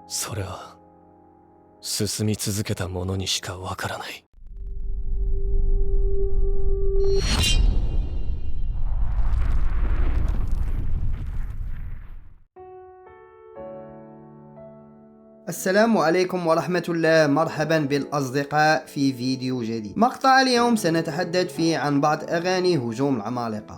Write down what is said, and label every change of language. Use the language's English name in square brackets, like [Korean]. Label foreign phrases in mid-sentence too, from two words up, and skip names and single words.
[Japanese] それは進み続けた者にしかわからない。 [Arabic] السلام عليكم ورحمة الله. مرحبا بالأصدقاء في فيديو جديد. مقطع اليوم سنتحدث فيه عن بعض أغاني هجوم العمالقة.